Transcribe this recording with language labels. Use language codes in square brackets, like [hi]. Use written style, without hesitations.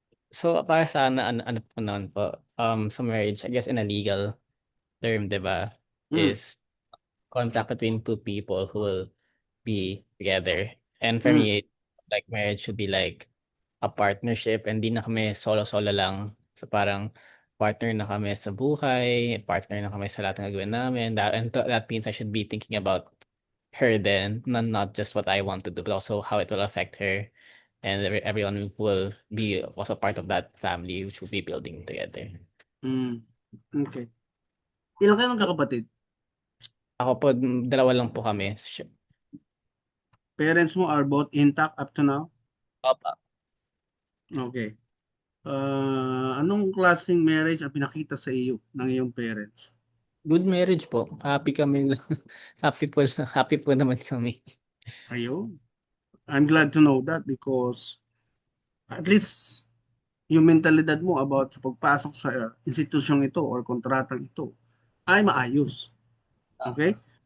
[tl] So para sa ano po noon po, sa [en] marriage, I guess in a legal term, di ba, is contact between two people who will be together. And for me, like marriage should be like a partnership, and [tl] di na kami solo-solo lang. So parang partner na kami sa buhay, partner na kami sa lahat ng gagawin namin. [en] That means I should be thinking about her then, not just what I want to do, but also how it will affect her. And everyone will be also part of that family which will be building together. [tl] Okay. Ilan kayo magkakapatid? Ako po, dalawa lang po kami. [en] Parents mo are both intact up to now? [tl] Opa. [en] Okay. [tl] Anong klaseng marriage ang pinakita sa iyo ng iyong parents? Good marriage po. Happy kami. Happy po naman kami. Ayun. [en] I'm glad to know that because at least [tl] yung mentalidad mo about sa pagpasok sa institusyong ito or kontratang ito ay maayos. Okay?